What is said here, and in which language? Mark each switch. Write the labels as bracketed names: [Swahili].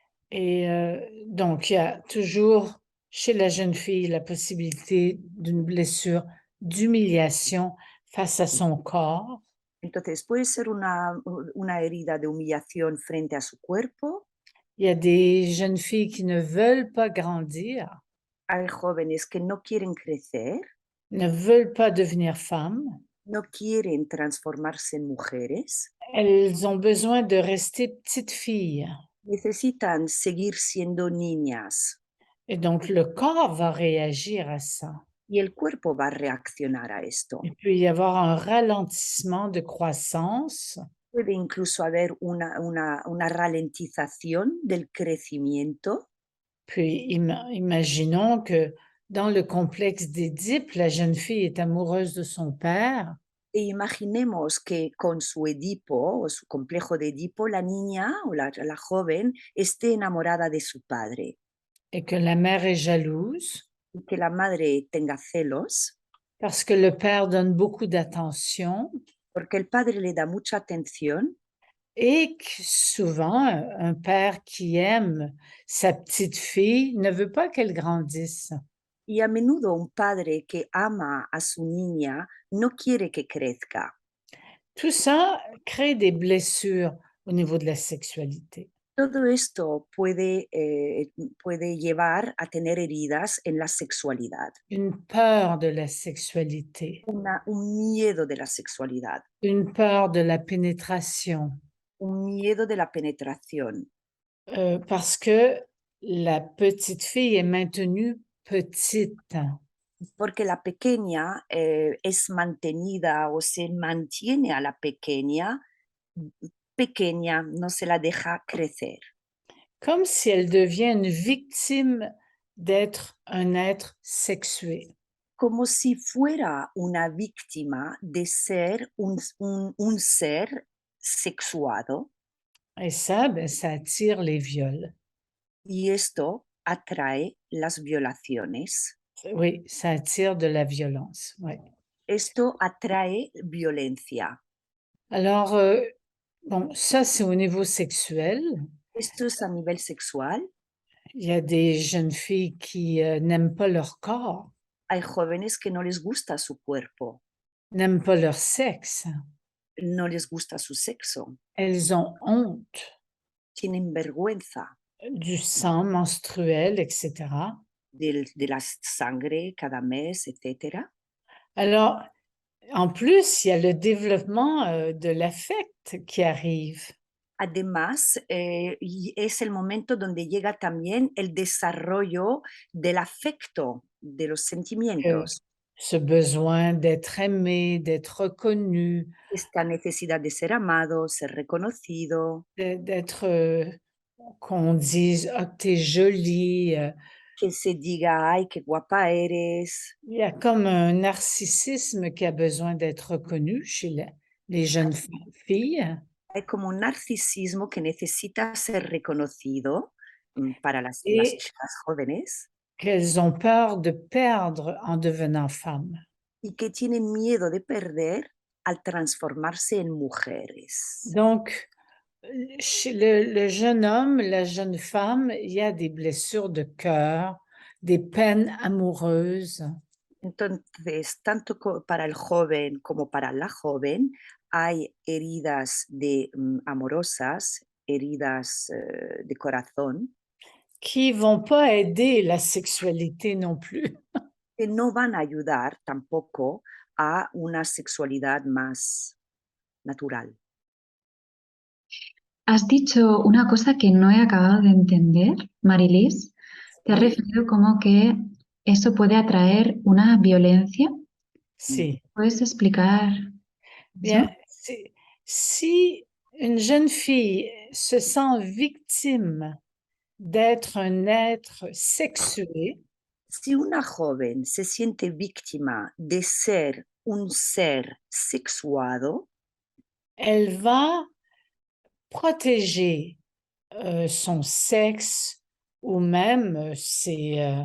[French] Et donc il y a toujours chez la jeune fille la possibilité d'une blessure d'humiliation face à son corps. [Spanish] Entonces puede ser una herida de humillación frente a su cuerpo. [French] Il y a des jeunes filles qui ne veulent pas grandir, [Spanish] Hay jóvenes que no quieren crecer, [French] ne veulent pas devenir femmes. [Spanish] no quieren transformarse en mujeres, [French] Elles ont besoin de rester petites filles [Spanish] necesitan seguir siendo niñas [French] et donc le corps va réagir à ça. [Spanish] y el cuerpo va a reaccionar a esto. [French] Il peut y avoir un ralentissement de croissance, [Spanish] Puede incluso haber una ralentización del crecimiento. [French] puis imaginons que dans le complexe d'Édipe, la jeune fille est amoureuse de son père [Spanish] E imaginemos que con su Edipo o su complejo de Edipo, la niña o la joven esté enamorada de su padre [French] et que la mère est jalouse [Spanish] y que la madre tenga celos [French] parce que le père donne beaucoup d'attention [Spanish] porque el padre le da mucha atención [French] et que souvent un père qui aime sa petite fille ne veut pas qu'elle grandisse. [Spanish] y a menudo un padre que ama a su niña no quiere que crezca. [French] Tout ça crée des blessures au niveau de la sexualité. [Spanish] Todo esto puede llevar a tener heridas en la sexualidad, [French] Une peur de la sexualité, [Spanish] un miedo de la sexualidad, [French] une peur de la pénétration, [Spanish] un miedo de la penetración, [French] parce que la petite fille est maintenue petite. [Spanish] porque la pequeña es mantenida o se mantiene a la pequeña pequeña, no se la deja crecer, [French] Comme si elle devient une victime d'être un être sexué. [Spanish] como si fuera una víctima de ser un ser sexuado. [French] Et ça, ben, ça attire les viols. [Spanish] Y esto atrae las violaciones. [French] Oui, ça attire de la violence, oui. [Spanish] Esto atrae violencia. [French] Alors, bon, ça, c'est au niveau sexuel. [Spanish] Esto es a nivel sexual. [French] Il y a des jeunes filles qui n'aiment pas leur corps, [Spanish] Hay jóvenes que no les gusta su cuerpo, [French] n'aiment pas leur sexe. [Spanish] no les gusta su sexo, [French] Elles ont honte [Spanish] tienen vergüenza [French] du sang menstruel, etc. [Spanish] de la sangre cada mes, etc. [French] Alors, en plus, il y a le développement de l'affect qui arrive. [Spanish] Además, y es el momento donde llega también el desarrollo del afecto, de los sentimientos, [French] Ce besoin d'être aimé, d'être reconnu, [Spanish] esta necesidad de ser amado, ser reconocido, [French] d'être, qu'on dise, ah, t'es jolie. [Spanish] que se diga, ay, qué guapa eres. [French] Il y a comme un narcissisme qui a besoin d'être reconnu chez les jeunes filles. [Spanish] Hay como un narcisismo que necesita ser reconocido para las [French] Et [Spanish] chicas jóvenes [French] qu'elles ont peur de perdre en devenant femmes. [Spanish] y que tienen miedo de perder al transformarse en mujeres. [French] Donc, chez le jeune homme, la jeune femme, il y a des blessures de cœur, des peines amoureuses. [Spanish] Entonces, tanto para el joven como para la joven, hay heridas amorosas, heridas de corazón, [French] Qui vont pas aider la sexualité non plus. [Spanish] que no van a ayudar tampoco a una sexualidad más natural. Has dicho una cosa que no he acabado de entender, Marilis. Te has Sí. referido como que eso puede atraer una violencia. Si. ¿Puedes explicar [French] Bien, [Spanish] eso? [French] si une jeune fille se sent victime d'être un être sexué, [Spanish] Si una joven se siente víctima de ser un ser sexuado, [French] elle va protéger son sexe ou même ses